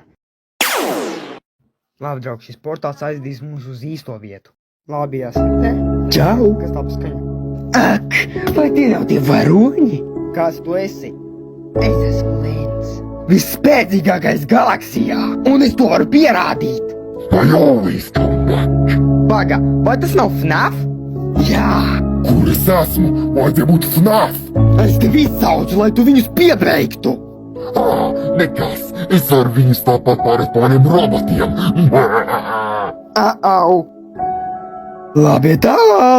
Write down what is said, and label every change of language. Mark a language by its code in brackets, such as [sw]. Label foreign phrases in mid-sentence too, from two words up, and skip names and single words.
[lv] Labi, draugi, šis portāls aizdīs mūs uz īsto vietu. Labi, esat te? Čau! Kas tā paskaņa? Ak, vai tie nav tie varoņi? Kas tu esi? Es esmu Lens. Visspēcīgākais galaksijā, un es to varu pierādīt. [en] I always come back. [lv] Paga, vai tas nav FNAF? Jā! Kur es esmu? Vajadzēja būt FNAF! Es tevi izsaucu, lai tu viņus piebeigtu! Nekas, es varu viņus tāpat pārēt par maniem robotiem. Au! Labi, tālāk!